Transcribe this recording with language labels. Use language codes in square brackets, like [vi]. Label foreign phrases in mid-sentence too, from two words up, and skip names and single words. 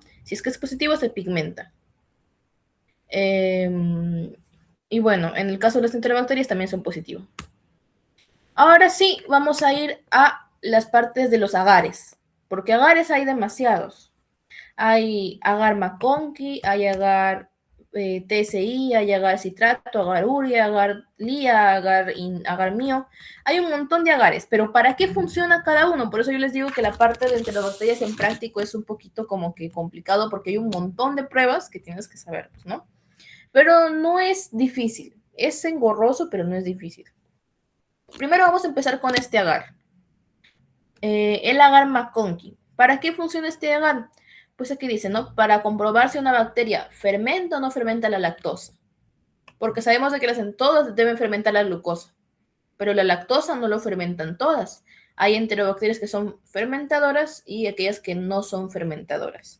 [es] Si es que es positivo, se pigmenta. Y bueno, en el caso de las enterobacterias también son positivos. Ahora sí, vamos a ir a las partes de los agares, porque agares hay demasiados. Hay agar McConkey, hay agar TSI, hay agar citrato, agar urea, agar lía, agar mío. Hay un montón de agares, pero ¿para qué funciona cada uno? Por eso yo les digo que la parte de enterobacterias en práctico es un poquito como que complicado porque hay un montón de pruebas que tienes que saber, pues, ¿no? Pero no es difícil. Es engorroso, pero no es difícil. Primero vamos a empezar con este agar. El agar McConkey. ¿Para qué funciona este agar? Pues aquí dice, ¿no? Para comprobar si una bacteria fermenta o no fermenta la lactosa. Porque sabemos de que todas deben fermentar la glucosa, pero la lactosa no lo fermentan todas. Hay enterobacterias que son fermentadoras y aquellas que no son fermentadoras.